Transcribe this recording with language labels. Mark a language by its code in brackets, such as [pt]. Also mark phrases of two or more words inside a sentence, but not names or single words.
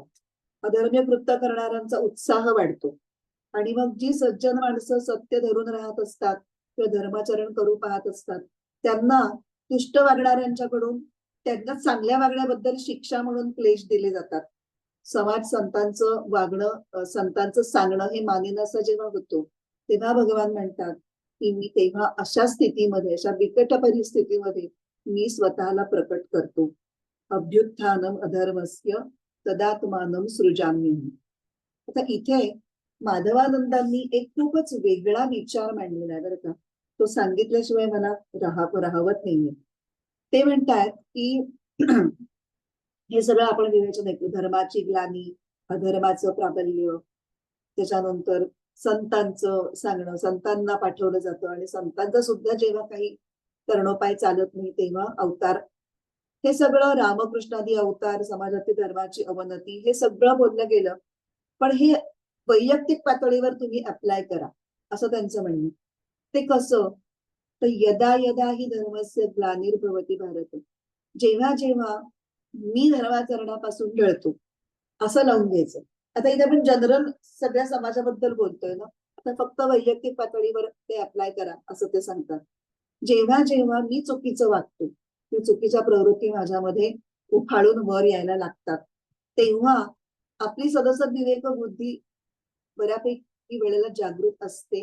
[mr] अधर्म्य कृत्य करणाऱ्यांचा उत्साह वाढतो. आणि मग जी सज्जन माणसं सत्य धरून राहत असतात किंवा धर्माचरण करू पाहत असतात त्यांना दुष्ट वागणाऱ्यांच्याकडून त्यांना चांगल्या वागण्याबद्दल शिक्षा म्हणून क्लेश दिले जातात. समाज संतांचं वागणं संतांचं सांगणं हे मानेनासं जेव्हा होतो तेव्हा भगवान म्हणतात की मी तेव्हा अशा स्थितीमध्ये अशा बिकट परिस्थितीमध्ये मी स्वतःला प्रकट करतो. [sa] अभ्युत्थानम अधर्मस्य तदात्मानम सृजाम्यहम्. [mr] आता इथे माधवानंदांनी एक खूपच वेगळा विचार मांडलेला आहे बरं का. तो सांगितल्याशिवाय मला राहवत नाहीये. ते म्हणतात की हे सगळं आपण विवेचन ऐकलं. धर्माची ग्लानी, अधर्माचं प्राबल्य, त्याच्यानंतर संतांचं सांगणं, संतांना पाठवलं जातं आणि संतांचा सुद्धा जेव्हा काही कर्णोपाय चालत नाही तेव्हा अवतार, हे सगळं रामकृष्णादी अवतार, समाजातील धर्माची अवनती, हे सगळं बोललं गेलं. पण हे वैयक्तिक पातळीवर तुम्ही अप्लाय करा असं त्यांचं म्हणणं. ते कसं तर [sa] यदा यदा ही धर्मस्य ग्लानिर्भवती भारत, [mr] जेव्हा जेव्हा मी धर्माचरणापासून टळतो असं लावून घ्यायचं. आता इथे आपण जनरल सगळ्या समाजाबद्दल बोलतोय ना, आता फक्त वैयक्तिक पातळीवर ते अप्लाय करा असं ते सांगतात. जेव्हा जेव्हा मी चुकीचं वागतो, ती चुकीच्या प्रवृत्ती माझ्यामध्ये उफाळून वर यायला लागतात तेव्हा आपली सदसद विवेक बुद्धी बऱ्यापैकी वेळेला जागृत असते.